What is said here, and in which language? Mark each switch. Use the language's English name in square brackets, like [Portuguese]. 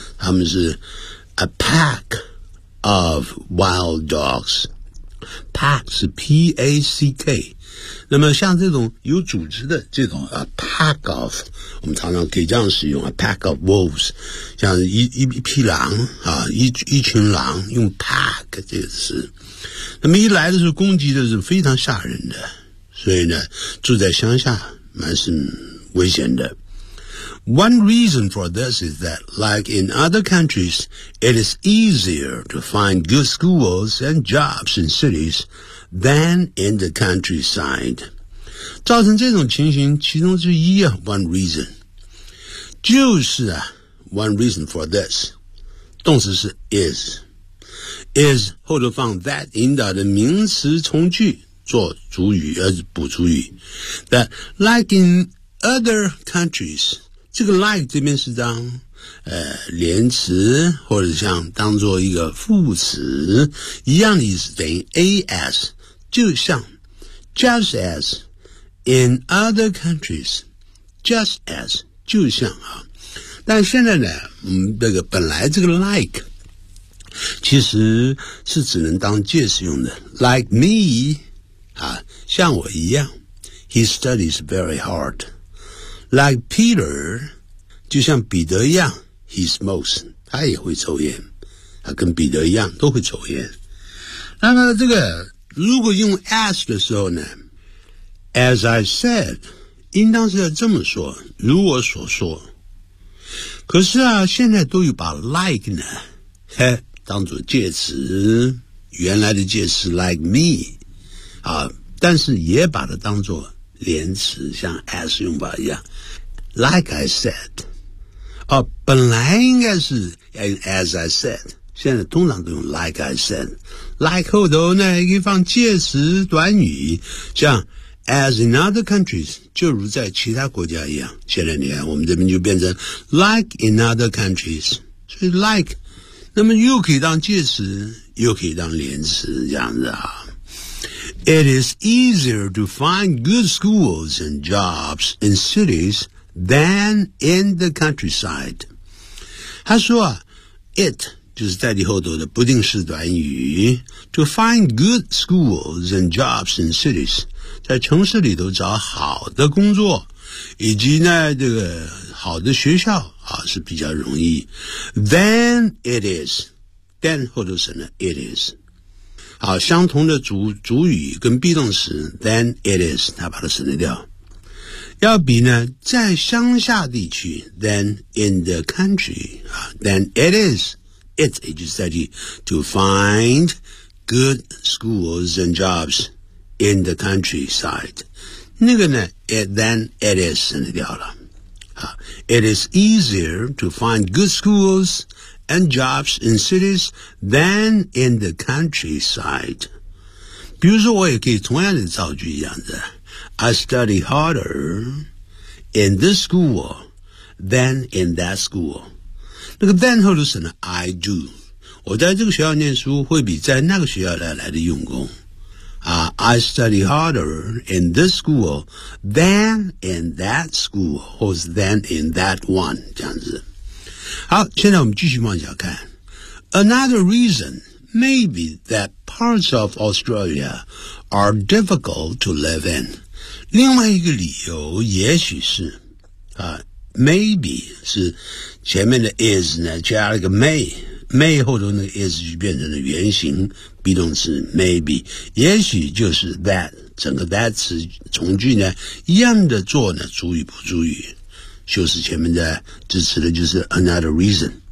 [Chinese] 他们是 [English] a pack of wild dogs， [Chinese] pack 是 P-A-C-K， 那么像这种有组织的这种 a pack of， 我们常常可以这样使用 [English] a pack of wolves， [Chinese] 像 一匹狼啊，一群狼用 pack 这个词，那么一来的时候攻击的是非常吓人的，所以呢住在乡下蛮是危险的。 [English] One reason for this is that like in other countries it is easier to find good schools and jobs in cities than in the countryside. [Chinese] 造成这种情形其中之一啊 one reason 就是啊 [English] one reason for this [Chinese] 动词是 is 后头放 that 引导的名词从句做主语而是补主语 [English] that like in other countries [Chinese] 这个 like 这边是当连词或者像当作一个副词一样的意思等于 as 就像 [English] just as in other countries, [Chinese] just as 就像啊，但现在呢，这个本来这个 like 其实是只能当介词用的 ，like me 啊，像我一样 ， [English] he studies very hard。 Like Peter, [Chinese] 就像彼得一样 [English] he smokes, [Chinese] 他也会抽烟，他跟彼得一样都会抽烟。那么这个如果用 as 的时候呢 , [English] as I said, [Chinese] 应当是要这么说，如我所说。可是啊，现在都有把 like 呢当作介词，原来的介词 like me, 啊，但是也把它当作连词，像 as 用法一样。 [English] Like I said, [Chinese] 哦，本来应该是 as I said, 现在通常都用 like I said, like 后头呢可以放介词短语，像 [English] as in other countries, [Chinese] 就如在其他国家一样，现在你看我们这边就变成 [English] like in other countries, [Chinese] 所以 like, 那么又可以当介词又可以当连词这样子啊。 [English] It is easier to find good schools and jobs in cities than in the countryside. [Chinese] 他说啊 ,it, 就是在你后头的不定式短语 , [English] to find good schools and jobs in cities, [Chinese] 在城市里头找好的工作以及呢这个好的学校啊是比较容易。 [English] than it is, than [Chinese] 后头是呢 [English] it is。 [Chinese] 好，相同的主语跟 be 动词 than it is, 他把它省略掉。要比呢在乡下地区 [English] than in the country, than it is, it's a study to find good schools and jobs in the countryside. [Chinese] 那个呢 than it is 省略掉了。 [English] It is easier to find good schools,and jobs in cities than in the countryside. [Chinese] 比如说我也可以同样的造句一样的 [English] I study harder in this school than in that school. [Chinese] 那个 than 后头是呢 I do. 我在这个学校念书会比在那个学校来的用功。 [English] I study harder in this school than in that school, or than in that one, 这样子。 [Chinese] 好，现在我们继续往下看。 [English] Another reason may be that parts of Australia are difficult to live in. [Chinese] 另外一个理由也许是maybe 是前面的 is 呢加了个 may 后头那个 is 就变成了原形 be 动词 maybe 也许就是 that 整个 that 词从句呢一样的做呢主语补主语修饰前面的支持的就是 [English] another reason